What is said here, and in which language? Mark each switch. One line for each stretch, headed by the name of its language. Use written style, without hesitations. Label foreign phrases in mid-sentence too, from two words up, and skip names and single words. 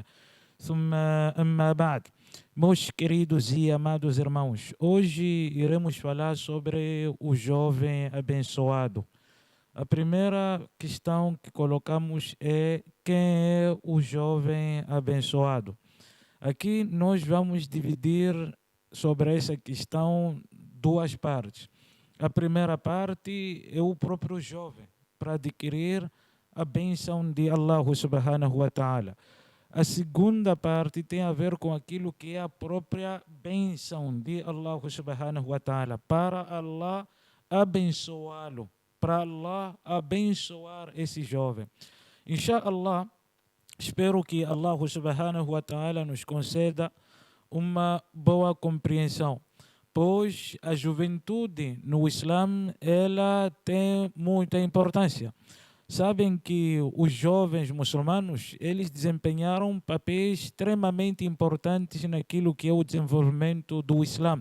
Arabic: ثم أما بعد.
Portuguese: Meus queridos e amados irmãos, hoje iremos falar sobre o jovem abençoado. A primeira questão que colocamos é: quem é o jovem abençoado? Aqui nós vamos dividir sobre essa questão duas partes. A primeira parte é o próprio jovem, para adquirir a bênção de
Arabic: الله سبحانه وتعالى.
Portuguese: A segunda parte tem a ver com aquilo que é a própria bênção de
Arabic: الله سبحانه وتعالى,
Portuguese: para Allah abençoá-lo, para Allah abençoar esse jovem. Inshallah, espero que
Arabic: الله سبحانه وتعالى
Portuguese: nos conceda uma boa compreensão, pois a juventude no Islã ela tem muita importância. Sabem que os jovens muçulmanos eles desempenharam papéis extremamente importantes naquilo que é o desenvolvimento do Islã.